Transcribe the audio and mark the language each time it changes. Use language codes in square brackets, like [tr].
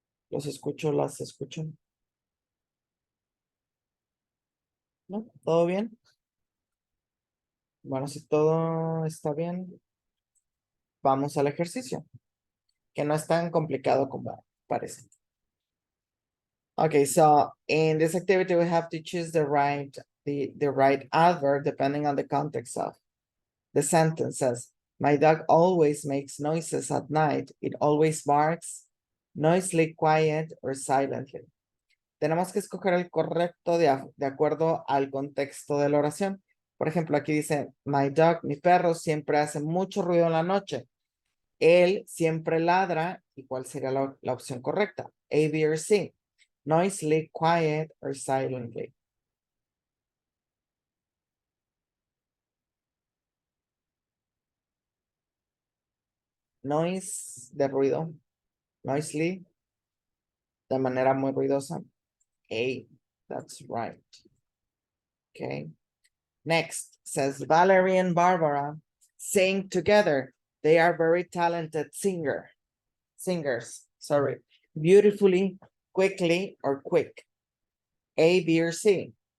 [es] Los escucho, las escucho. ¿No? ¿Todo bien? Bueno, si todo está bien, vamos al ejercicio, que no es tan complicado como parece. [en] Okay, so in this activity, we have to choose the right adverb depending on the context of the sentence. Says, my dog always makes noises at night. It always barks, noisily, quiet, or silently. [es] Tenemos que escoger el correcto de acuerdo al contexto de la oración. Por ejemplo, aquí dice, [en] my dog, [es] mi perro, siempre hace mucho ruido en la noche. Él siempre ladra. ¿Y cuál sería la opción correcta? [en] A, B, or C. Noisily, quiet, or silently. [es] Noise, de ruido. Noisily, de manera muy ruidosa. [en] A, that's right. Okay. Next, says Valerie and Barbara sing together. They are very talented singers, sorry. Beautifully, quickly, or quick. A, B, or C.